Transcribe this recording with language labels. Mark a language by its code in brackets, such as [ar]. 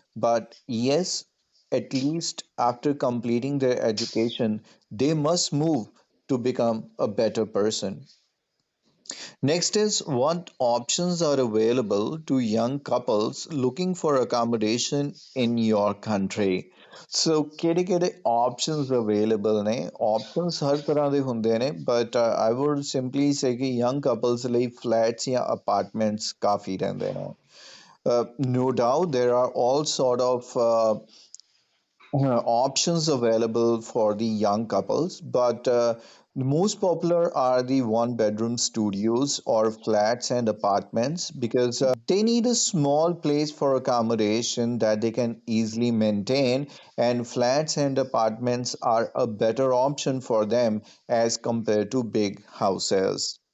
[en] But yes, at least after completing their education, they must move to become a better person. Next is what options are available to young couples looking for accommodation in your country. [pa] So ਕਿਹੜੇ options available ਨੇ options ਹਰ ਤਰ੍ਹਾਂ ਦੇ ਹੁੰਦੇ ਨੇ [en] but I would simply say [pa] ਕਿ young couples ਲਈ flats ਜਾਂ apartments ਕਾਫੀ ਰਹਿੰਦੇ ਨੇ. [en] No doubt there are all sort of options available for the young couples, but the most popular are the one bedroom studios or flats and apartments because they need a small place for accommodation that they can easily maintain, and flats and apartments are a better option for them as compared to big houses.